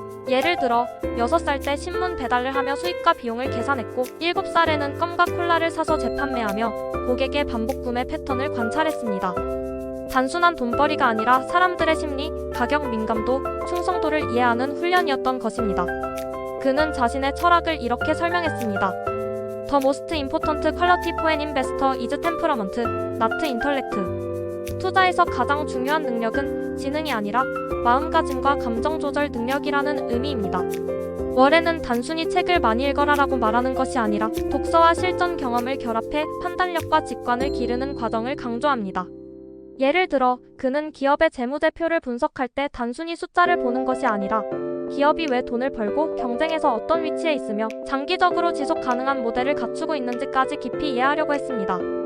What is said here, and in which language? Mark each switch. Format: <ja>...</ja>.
<ko>예를 들어 6살 때 신문 배달을 하며 수익과 비용을 계산했고 7살에는 껌과 콜라를 사서 재판매하며 고객의 반복 구매 패턴을 관찰했습니다. 단순한 돈벌이가 아니라 사람들의 심리, 가격 민감도, 충성도를 이해하는 훈련이었던 것입니다. 그는 자신의 철학을 이렇게 설명했습니다.</ko> <en>The most important quality for an investor is temperament, not intellect.</en> <ko>투자에서 가장 중요한 능력은 지능이 아니라 마음가짐과 감정 조절 능력이라는 의미입니다. 워렌은 단순히 책을 많이 읽어라라고 말하는 것이 아니라 독서와 실전 경험을 결합해 판단력과 직관을 기르는 과정을 강조합니다. 예를 들어 그는 기업의 재무제표를 분석할 때 단순히 숫자를 보는 것이 아니라 기업이 왜 돈을 벌고 경쟁에서 어떤 위치에 있으며 장기적으로 지속 가능한 모델을 갖추고 있는지까지 깊이 이해하려고 했습니다.</ko>